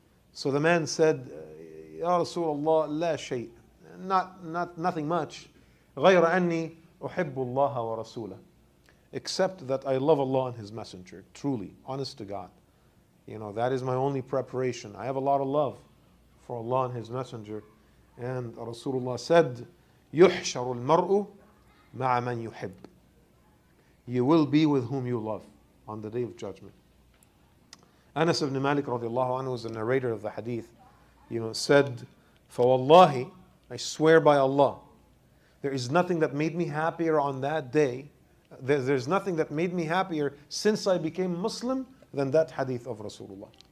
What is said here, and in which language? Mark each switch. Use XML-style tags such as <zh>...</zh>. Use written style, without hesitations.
<en>So the man said, Ya Rasulullah,</en> <ar>la shay.</ar> <en>Nothing much.</en> <ar>غير أني أحب الله ورسوله.</ar> <en>Except that I love Allah and His Messenger. Truly, honest to God. That is my only preparation. I have a lot of love for Allah and His Messenger. And Rasulullah said,</en> <ar>يُحْشَرُ الْمَرْءُ مَعَ مَنْ يُحِبُّ.</ar> <en>You will be with whom you love on the Day of Judgment. Anas ibn Malik radiallahu anhu, was the narrator of the hadith, said,</en> <ar>فَوَاللَّهِ,</ar> <en>I swear by Allah, there is nothing that made me happier on that day. There's nothing that made me happier since I became Muslim than that hadith of Rasulullah.</en>